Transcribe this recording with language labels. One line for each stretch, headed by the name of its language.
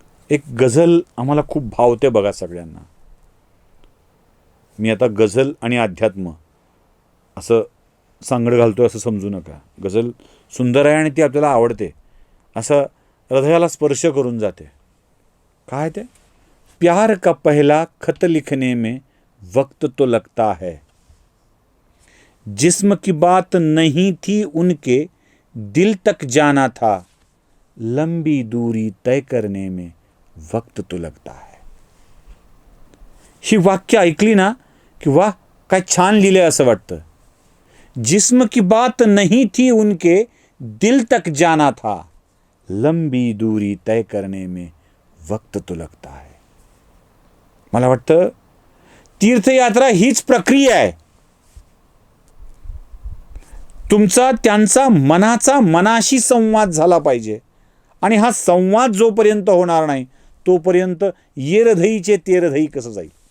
Marathi: एक गझल आम्हाला खूप भावते बघा सगळ्यांना. मी आता गझल आणि अध्यात्म असं सांगड घालतोय असं समजू नका. गझल सुंदर आहे आणि ती आपल्याला आवडते, असं हृदयाला स्पर्श करून जाते. काय ते?
Hindi: प्यार का पहला खत लिखने में वक्त तो लगता है, जिस्म की बात नहीं थी उनके दिल तक जाना था, लंबी दूरी तय करने में वक्त तो लगता है.
Marathi: ही वाक्य ऐकली ना की वाह, काय छान लिहिले असं वाटतं.
Hindi: जिस्म की बात नहीं थी उनके दिल तक जाना था, लंबी दूरी तय करने में वक्त तो लगता है.
Marathi: मला वाटतं तीर्थयात्रा हीच प्रक्रिया आहे. तुमचा त्यांचा मनाचा मनाशी संवाद झाला पाहिजे. आणि हा संवाद जोपर्यंत होणार नाही तोपर्यंत येरधईचे तेरधई कसं जाईल?